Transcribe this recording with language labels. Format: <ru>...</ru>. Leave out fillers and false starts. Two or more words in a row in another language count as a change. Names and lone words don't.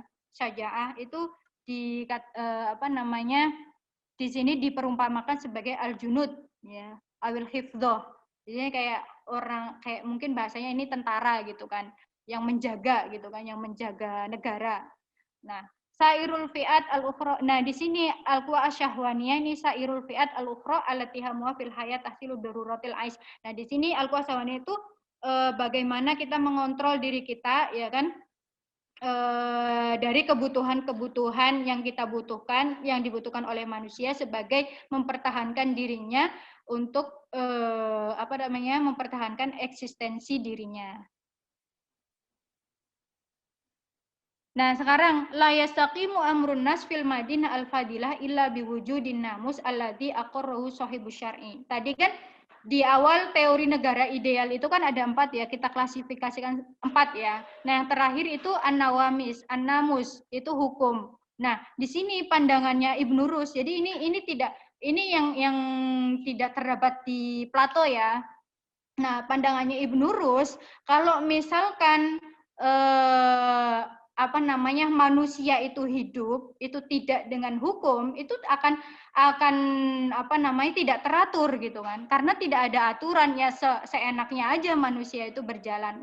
<id>Syaja'ah itu di sini diperumpamakan sebagai al-junud, ya,</id> <ar>أولي الحفظ.</ar> <id>Jadi kayak mungkin bahasanya ini tentara gitu kan, yang menjaga gitu kan, yang menjaga negara.</id> <ar>Nah, سائر الفئات الأخرى.</ar> <id>Nah, di sini</id> <ar>القوة الشهوانية ini سائر الفئات الأخرى التي همها في الحياة تحصيل ضرورة العيش.</ar> <id>Nah, di sini</id> <ar>القوة الشهوانية</ar> <id>itu bagaimana kita mengontrol diri kita, ya kan, dari kebutuhan-kebutuhan yang kita butuhkan, yang dibutuhkan oleh manusia sebagai mempertahankan dirinya untuk mempertahankan eksistensi dirinya. Nah, sekarang</id> <ar>لا يستقيم أمر الناس في المدينة الفاضلة إلا بوجود الناموس الذي أقره صاحب الشرع.</ar> <id>Tadi kan di awal teori negara ideal itu kan ada 4, ya, kita klasifikasikan 4, ya. Nah, yang terakhir itu an-nawamis, an-namus itu hukum. Nah, di sini pandangannya Ibnu Rus. Jadi ini yang tidak terdapat di Plato, ya. Nah, pandangannya Ibnu Rus, kalau misalkan manusia itu hidup itu tidak dengan hukum, itu akan tidak teratur gitu kan, karena tidak ada aturan, ya, seenaknya aja manusia itu berjalan.</id>